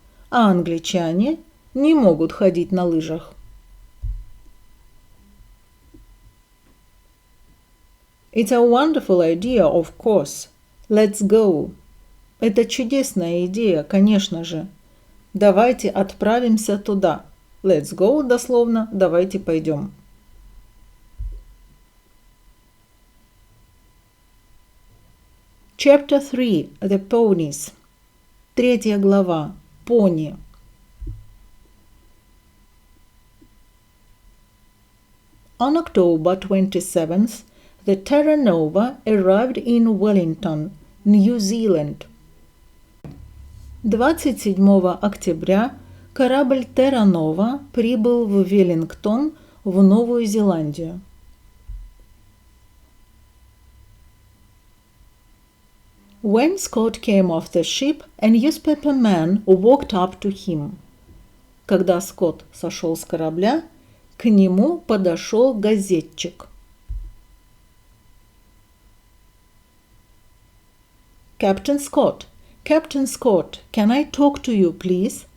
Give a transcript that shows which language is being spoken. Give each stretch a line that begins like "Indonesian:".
Russian: А англичане не могут ходить на лыжах.
English: It's a wonderful idea, of course. Let's go.
Russian: Это чудесная идея, конечно же. Давайте отправимся туда.
English: Let's go,
Russian: дословно, давайте пойдем.
English: Chapter 3. The Ponies.
Russian: 3 глава. Пони.
English: On October 27th, the Terra Nova arrived in Wellington, New Zealand.
Russian: 27 октября корабль Terra Nova прибыл в Веллингтон, в Новую Зеландию.
English: When Scott came off the ship, a newspaper man walked up to him.
Russian: Когда Скотт сошел с корабля, к нему подошел газетчик.
English: Captain Scott, can I talk to you, please?